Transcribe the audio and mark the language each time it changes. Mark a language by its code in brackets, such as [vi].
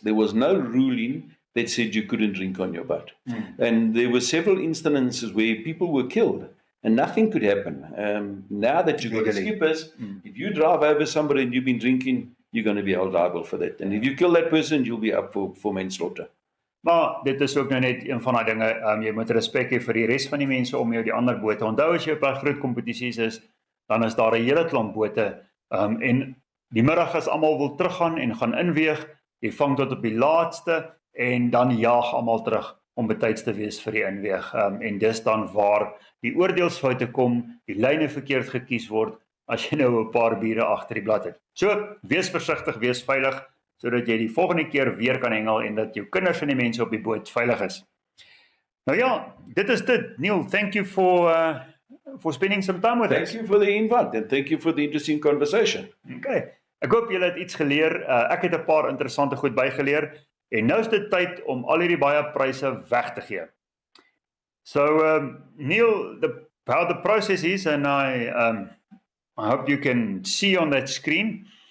[en] There was no ruling that said you couldn't drink on your boat. And there were several instances where people were killed and nothing could happen. Now that you've got the Legally. skippers, if you drive over somebody and you've been drinking, you're going to be held liable for that. And if you kill that person, you'll be up for manslaughter. [af] Maar dit is ook nou net een van daai dinge, jy moet respek hê vir die res van die mense om jou, die ander bote. Onthou as jy op 'n groot kompetisies is, dan is daar 'n hele klomp bote, en die middag as almal wil teruggaan en gaan inweeg, jy vang tot op die laaste en dan jaag almal terug om betyds te wees vir die inweeg. En dis dan waar die oordeelsfoute kom, die lyne verkeerd gekies word, as jy nou 'n paar biere agter die blad het. So, wees versigtig, wees veilig, sodat jy die volgende keer weer kan hengel en dat jou kinders en die mense op die boot veilig is. Nou ja, dit is dit. [en] Neil, thank you for spending some time with us. Thank you for the invite and thank you for the interesting conversation. [af] Okay. Ek hoop julle het iets geleer. Ek het 'n paar interessante goed bygeleer en nou is dit tyd om al hierdie baie pryse weg te gee. [en] So, Neil, how the process is, and I hope you can see on that screen.